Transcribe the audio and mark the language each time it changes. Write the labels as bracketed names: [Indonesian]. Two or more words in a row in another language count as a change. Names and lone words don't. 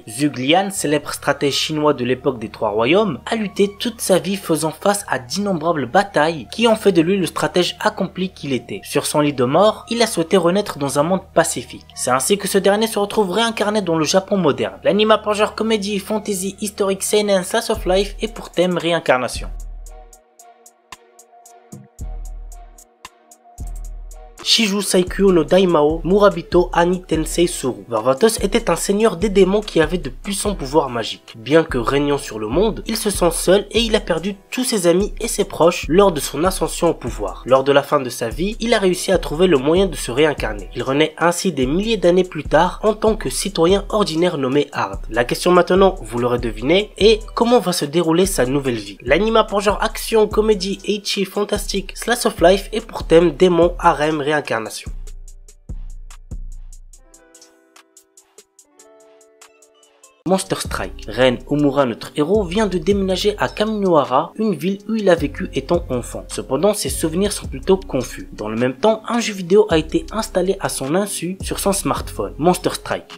[French] Zhuge Liang, célèbre stratège chinois de l'époque des Trois Royaumes, a lutté toute sa vie faisant face à d'innombrables batailles qui ont fait de lui le stratège accompli qu'il était. Sur son lit de mort, il a souhaité renaître dans un monde pacifique. C'est ainsi que ce dernier se retrouve réincarné dans le Japon moderne. L'anime a pour genre comédie, fantasy, historique, seinen, [English] slice of life [French] et pour thème réincarnation. Shiju Saikyo no Daimao Murabito Ani Tensei Suru. Varvatos était un seigneur des démons qui avait de puissants pouvoirs magiques. Bien que régnant sur le monde, il se sent seul et il a perdu tous ses amis et ses proches lors de son ascension au pouvoir. Lors de la fin de sa vie, il a réussi à trouver le moyen de se réincarner. Il renaît ainsi des milliers d'années plus tard en tant que citoyen ordinaire nommé Hard. La question maintenant, vous l'aurez deviné, est comment va se dérouler sa nouvelle vie. L'anima pour genre action, comédie, ecchi, fantastique, [English] slice of life [French] et pour thème démon, harem, réincarnation. Monster Strike. Ren Omura, notre héros, vient de déménager à Kaminohara, une ville où il a vécu étant enfant. Cependant, ses souvenirs sont plutôt confus. Dans le même temps, un jeu vidéo a été installé à son insu sur son smartphone, Monster Strike.